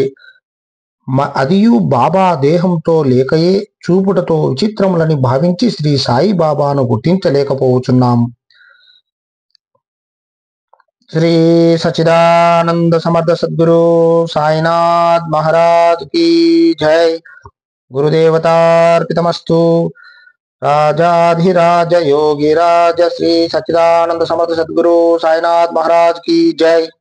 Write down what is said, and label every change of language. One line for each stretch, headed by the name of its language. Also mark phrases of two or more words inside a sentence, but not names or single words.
Telugu: అదియు బాబా దేహంతో లేకయే చూపుటతో విచిత్రములని భావించి శ్రీ సాయిబాబాను గుర్తించలేకపోవచ్చున్నాం.
Hindi: శ్రీ సచిదానంద సమర్థ సద్గురు సాయినాథ్ మహారాజ్ की जय.
Sanskrit: गुरुदेवतार्पितमस्तु.
Hindi: राजाधिराज योगिराज श्री सच्चिदानंद समर्थ सद्गुरु साईनाथ महाराज की जय.